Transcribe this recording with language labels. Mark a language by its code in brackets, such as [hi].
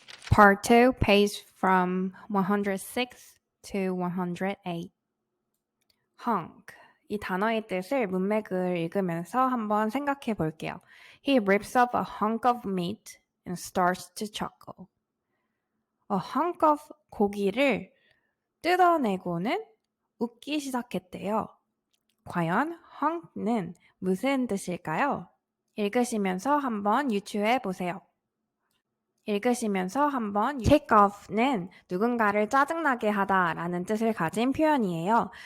[en] Part 2, page from 106 to 108. hunk. [ko] 이 단어의 뜻을 문맥을 읽으면서 한번 생각해 볼게요. [en] He rips up a hunk of meat and starts to chuckle. A hunk of [ko] 고기를 뜯어내고는 웃기 시작했대요. 과연 hunk는 무슨 뜻일까요? 읽으시면서 한번 유추해 보세요. 읽으시면서 한번 take off는 누군가를 짜증나게 하다 라는 뜻을 가진 표현이에요.